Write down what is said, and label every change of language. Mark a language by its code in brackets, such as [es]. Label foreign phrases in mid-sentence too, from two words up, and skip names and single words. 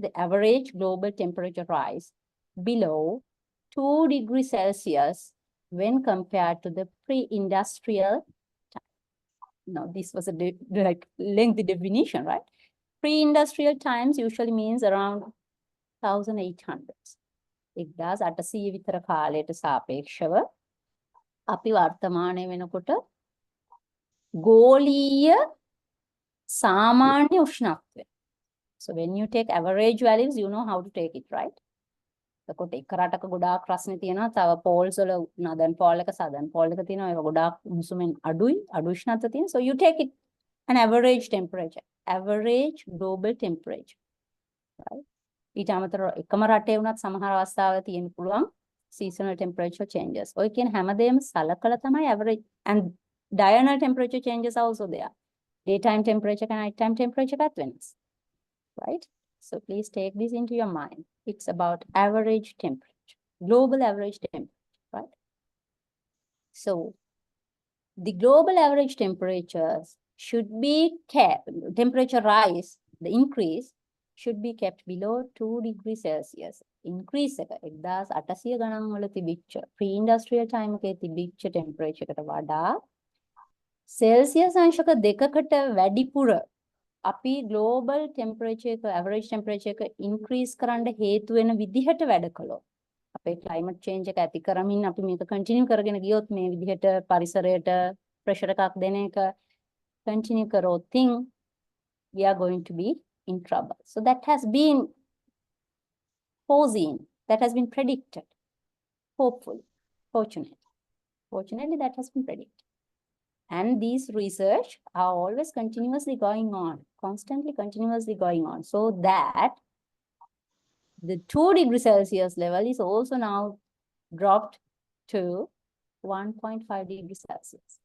[en] The average global temperature rise below 2 degrees Celsius when compared to the pre-industrial time. Now, this was a lengthy definition, right? Pre-industrial times usually means around 1800s. [si] 1800 විතර කාලයට සාපේක්ෂව අපි වර්තමානයේ වෙනකොට ගෝලීය සාමාන්‍ය උෂ්ණත්වය. [en] So when you take average values, you know how to take it, right? [si] එතකොට එක රටක ගොඩාක් රස්නේ තියෙනවා, තව poles වල [en] northern pole [si] එක [en] southern pole [si] එක තියෙනවා, ඒක ගොඩාක් උණුසුමෙන් අඩු උෂ්ණත්වය තියෙනවා. [en] So you take it an average temperature, average global temperature, right? [si] ඊට අමතරව එකම රටේ වුණත් සමහර අවස්ථාවල තියෙන්න පුළුවන් [en] seasonal temperature changes. [si] ඔය කියන හැමදේම සලකලා තමයි [en] average and diurnal temperature changes also there. daytime temperature and nighttime temperature at Venice, right? So please take this into your mind. It's about average temperature, global average temperature, right? So the global average temperatures should be kept, temperature rise, the increase should be kept below 2 degrees Celsius. [si] Increase එක 1800 ගණන් වල තිබිච්ච [en] pre-industrial time [si] එකේ තිබිච්ච temperature එකට වඩා Celsius අංශක 2කට වැඩිපුර අපි [en] global temperature [si] එක [en] average temperature [si] එක increase කරන්න හේතු වෙන විදිහට වැඩ කළොත් අපේ [en] climate change [si] එක ඇති කරමින් අපි මේක continue කරගෙන ගියොත් මේ විදිහට පරිසරයට pressure එකක් දෙන එක continue කරොත් [en] we are going to be in trouble. So that has been foreseen, that has been predicted, hopefully, fortunately that has been predicted. And these research are always continuously going on, constantly continuously going on, so that the 2 degrees Celsius level is also now dropped to 1.5 degrees Celsius.